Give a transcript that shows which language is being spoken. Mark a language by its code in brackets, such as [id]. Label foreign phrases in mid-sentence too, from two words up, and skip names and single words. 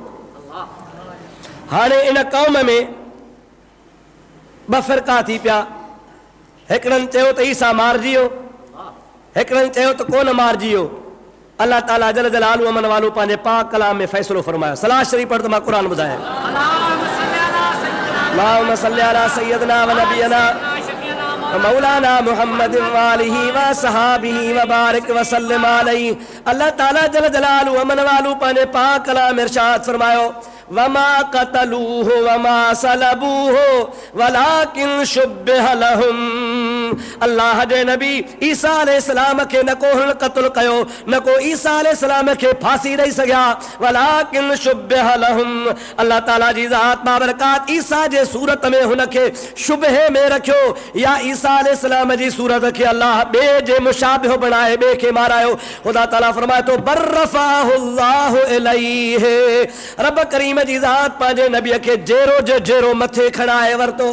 [sd] हाणे इन क़ौम में ॿ फ़िरका थी पिया। हिकिड़नि चयो त ईसा मारिजी वियो, हिकिड़नि चयो त कोन मारिजी वियो। [ar] الله تعالى جل جلاله [sd] अमन वालू पंहिंजे पाक कलाम में फ़ैसिलो फरमायो। सलाह शरीफ़ पढ़ त मां क़ुरान ॿुधायां। [ar] اللهم صل على سيدنا و نبينا مولانا محمد وآله و صحبه و بارك و سلم عليه. الله تعالى جل جلاله [sd] अमन वालू पंहिंजे पाक कलाम में इरशाद फरमायो, [ar] وما قتلوه وما صلبوه ولكن شبه لهم. [sd] अल्लाह जे नबी ईसा अलैहिस्सलाम खे न को हुन क़त्ल कयो, न को ईसा अलैहिस्सलाम खे फांसी ॾेई सघिया, [ar] ولكن شبه لهم. [sd] अल्लाह ताला जी ज़ात बाबरकात ईसा जे सूरत में हुनखे शुबहे में रखियो, या ईसा अलैहिस्सलाम जी सूरत खे अल्लाह ॿिए जे मुशाबिह बणाए ॿिए खे मारायो। ख़ुदा ताला फरमाए थो [ar] بل رفعه الله إليه. [sd] रब करीम जी ज़ात पंहिंजे नबीअ खे जेरो जो जेरो मथे खणाए वरितो।